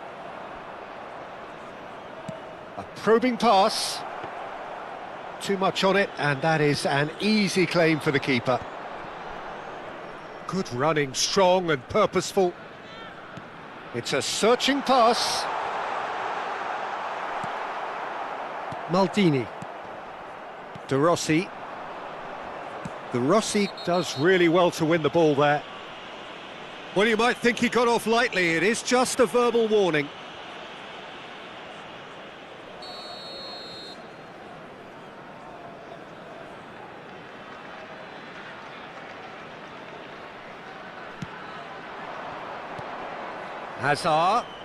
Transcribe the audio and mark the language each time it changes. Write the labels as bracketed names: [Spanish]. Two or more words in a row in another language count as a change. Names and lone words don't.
[English] A probing pass. Too much on it, and that is an easy claim for the keeper. Good running, strong and purposeful. It's a searching pass. Maldini. De Rossi. De Rossi does really well to win the ball there. Well, you might think he got off lightly. It is just a verbal warning. Hazard.